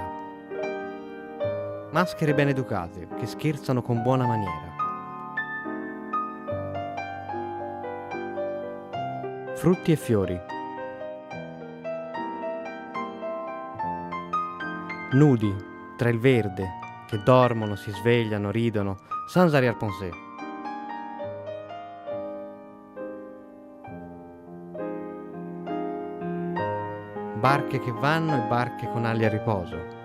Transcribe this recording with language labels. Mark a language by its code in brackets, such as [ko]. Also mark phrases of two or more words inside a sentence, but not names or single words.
[it] Maschere ben educate che scherzano con buona maniera. Frutti e fiori. Nudi tra il verde che dormono, si svegliano, ridono, [fr] sans arrière-pensée. [it] Barche che vanno e barche con ali a riposo.